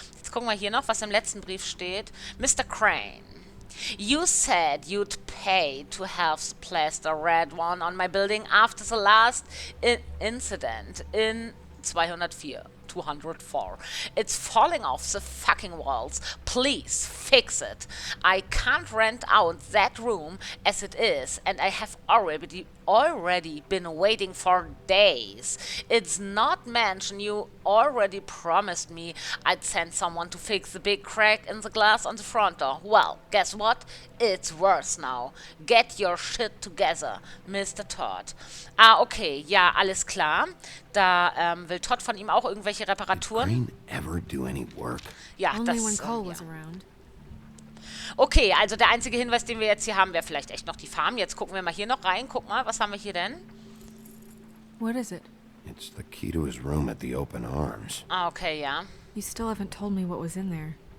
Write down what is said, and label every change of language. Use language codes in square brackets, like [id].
[de] Jetzt gucken wir hier noch, was im letzten Brief steht. [en] Mr. Crane. You said you'd pay to have the plaster red one on my building after the last incident in 204. It's falling off the fucking walls. Please fix it. I can't rent out that room as it is, and I have already been waiting for days. It's not mentioned you already promised me I'd send someone to fix the big crack in the glass on the front door. Well, guess what? It's worse now. Get your shit together, Mr. [de] Todd. Okay, ja, alles klar. Da will Todd von ihm auch irgendwelche Reparaturen. [en] Did Crane ever do any work? [de] Ja, [en] Only [de] das [en] when Cole [de] ja. [en] was around. [de] Okay, also der einzige Hinweis, den wir jetzt hier haben, wäre vielleicht echt noch die Farm. Jetzt gucken wir mal hier noch rein. Guck mal, was haben wir hier denn? [en] What is it? It's the key to his room at the Open Arms. [de] Okay, ja. [en] You still haven't told me what was in there.